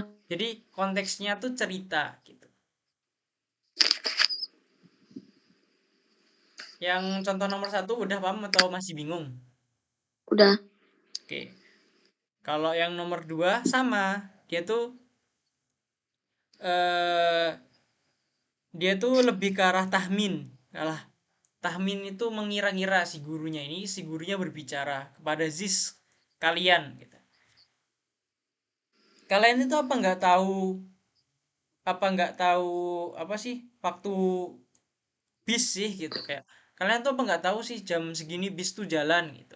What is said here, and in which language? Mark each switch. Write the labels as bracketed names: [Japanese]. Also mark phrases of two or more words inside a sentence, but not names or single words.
[Indonesian] Jadi konteksnya tuh cerita gitu. Yang contoh nomor 1 udah paham atau masih bingung? Udah. Oke. Kalau yang nomor 2 sama, dia tuh eh dia tuh lebih ke arah tahmin. Alah, tahmin itu mengira-ngira si gurunya ini, si gurunya berbicara kepada Ziz kalian gitu. Kalian itu apa nggak tahu apa sih waktu bis sih gitu kayak kalian tuh apa nggak tahu sih jam segini bis tuh jalan gitu.